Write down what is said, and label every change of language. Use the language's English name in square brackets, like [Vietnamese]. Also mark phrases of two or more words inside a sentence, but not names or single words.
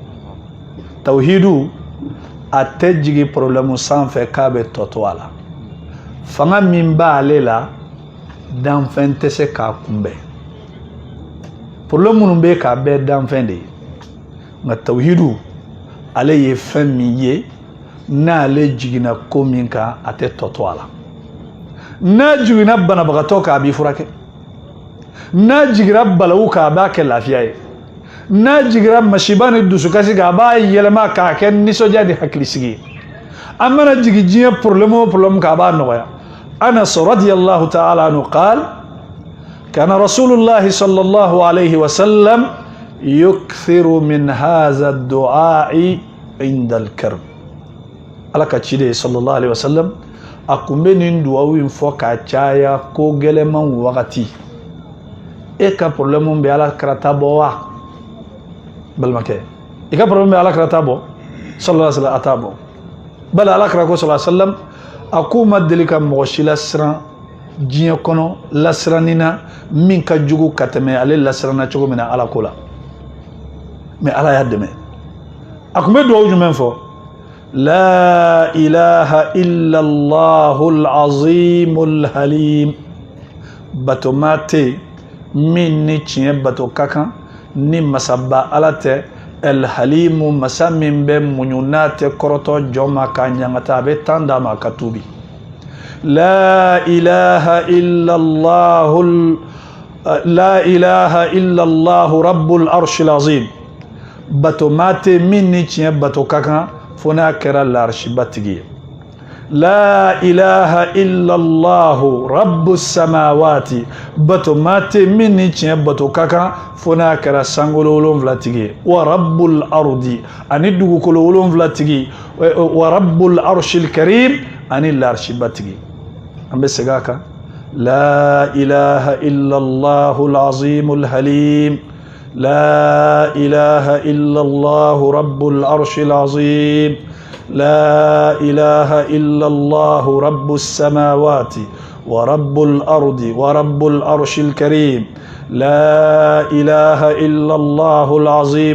[Bambara] tawhidu a tɛ jigin problème sanfɛ k'a bɛ tɔtɔ a la fanga min b'ale la danfɛn tɛ se k'a kunbɛn problème minnu bɛ k'a bɛɛ danfɛn de ye nka tawhidu ale ye fɛn min ye n'ale jiginna ko min kan a tɛ tɔtɔ a la n'a jiginna banabagatɔ kan a b'i furakɛ n'a jiginna balawu kan a b'a kɛ lafiya ye n'a jiginna masiba ni dusukasi kan a b'a yɛlɛma k'a kɛ nisɔndiya ni hakilisigi ye an mana jigin diɲɛ problème o problème kan a b'a nɔgɔya [Arabic] أنس رضي الله تعالى عنه قال كان رسول الله صلى الله عليه وسلم يكثر من هذا الدعاء عند الكرب [Bambara] ala ka cide [Arabic] صلى الله عليه وسلم [Bambara] a kun bɛ nin duwawu in fɔ k'a caya ko gɛlɛman wagati e ka problème bɛ ala karata bɔ wa balimakɛ i ka problème bɛ ala karata bɔ [Arabic] صلى الله عليه وسلم [Bambara] a t'a bɔ bali ala kara ko [Arabic] صلى الله عليه وسلم [Bambara] a ko ma deli ka mɔgɔ si lasiran diɲɛ kɔnɔ lasiranni na min ka jugu ka tɛmɛ ale lasiranna cogo min na ala ko la mais ala y'a dɛmɛ a kun bɛ duwawu jumɛn fɔ [Arabic] لا إله إلا الله العظيم الحليم [Bambara] bato ma tɛ min ni tiɲɛ bato ka kan ni masaba ala tɛ el halimu masa min bɛ muɲu n'a tɛ kɔrɔtɔ jɔn ma k'a ɲangata a bɛ tan d'a ma ka tuubi [Arabic] لا إله إلا الله رب العرش العظيم [Bambara] bato ma tɛ min ni tiɲɛ bato ka kan fo n'a kɛra larishiba tigi ye [Arabic] لا إله إلا الله رب السماوات [Bambara] bato ma tɛ min ni tiɲɛ bato ka kan fo n'a kɛra sankolo 7 tigi ye [Arabic] ورب الأرض [Bambara] ani dugukolo 7 tigi [Arabic] ورب العرش الكريم [Bambara] ani larishiba tigi an bɛ segin a kan [Arabic] لا إله إلا الله العظيم الحليم لا إله إلا الله رب العرش العظيم لا إله إلا الله رب السماوات ورب الأرض ورب العرش الكريم لا إله إلا الله العظيم